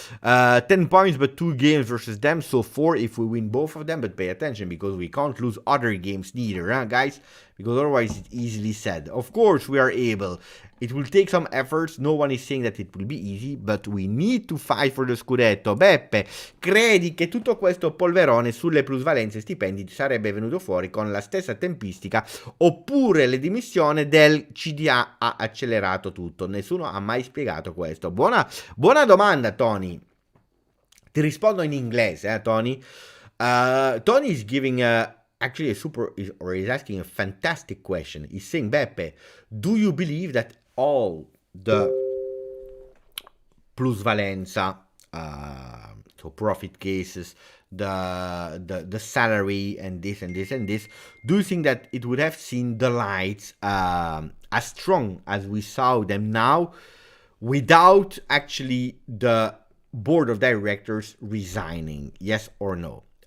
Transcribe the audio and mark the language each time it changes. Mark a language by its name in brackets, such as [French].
[English] 10 points, but 2 games versus them. So 4 if we win both of them. But pay attention because we can't lose other games neither, huh, guys? Because otherwise it's easily said. Of course we are able. It will take some efforts, no one is saying that it will be easy, but we need to fight for the scudetto. [Italian] Beppe, credi che tutto questo polverone sulle plusvalenze e stipendi sarebbe venuto fuori con la stessa tempistica oppure le dimissioni del CDA ha accelerato tutto? Nessuno ha mai spiegato questo. Buona domanda, Tony. Ti rispondo in inglese, Tony. [English] Tony is giving actually is asking a fantastic question. He's saying, Beppe, do you believe that all the plusvalenza, so profit cases, the salary and this and this and this, do you think that it would have seen the lights as strong as we saw them now without actually the board of directors resigning? Yes or no?